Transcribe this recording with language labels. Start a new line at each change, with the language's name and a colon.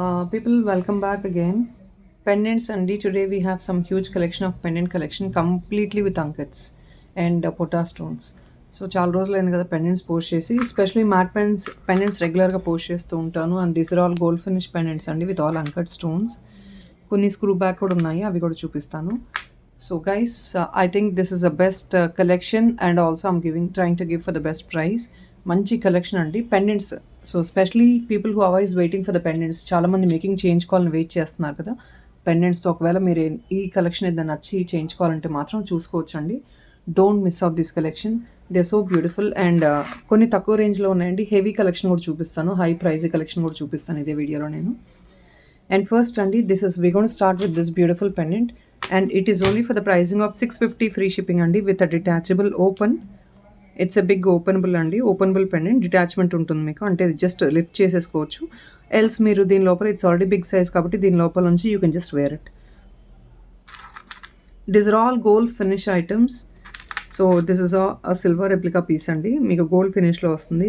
English: People, welcome back again. Pendants and today we have some huge collection of pendant collection completely with ankets and pota stones.
Telugu: So చాలా రోజులు అయింది కదా pendants post చేసి especially mat pendants రెగ్యులర్గా post చేస్తూ ఉంటాను
English: and this are all gold finish pendants
Telugu: అండి
English: With all uncut stones.
Telugu: కొన్ని స్క్రూ బ్యాక్ కూడా ఉన్నాయి, అవి కూడా చూపిస్తాను.
English: So guys, I think this is the best collection and also I'm trying to give for the best price.
Telugu: మంచి collection అండి pendants. So specially
English: people who always waiting for the pendants,
Telugu: చాలామంది making చేయించుకోవాలని wait చేస్తున్నారు కదా పెండెంట్స్తో. ఒకవేళ మీరు ఈ collection ఏదైనా నచ్చి చేయించుకోవాలంటే మాత్రం చూసుకోవచ్చండి.
English: Don't miss out this collection, they so beautiful. And
Telugu: కొన్ని తక్కువ రేంజ్లో ఉన్నాయండి. హెవీ కలెక్షన్ కూడా చూపిస్తాను, హై ప్రైజ్ కలెక్షన్ కూడా చూపిస్తాను ఇదే వీడియోలో నేను.
English: And first అండి, we're going to start with this beautiful pendant and it is only for the pricing of 650 free shipping అండి with a detachable open. It's a big openable
Telugu: అండి, openable pendant. Detachment ఉంటుంది మీకు, అంటే just lift చేసేసుకోవచ్చు. Else మీరు దీని లోపల, it's already big size కాబట్టి దీని లోపల నుంచి
English: You can just wear it. This are all gold finish items. So this is a silver replica piece అండి,
Telugu: మీకు గోల్డ్ ఫినిష్లో వస్తుంది.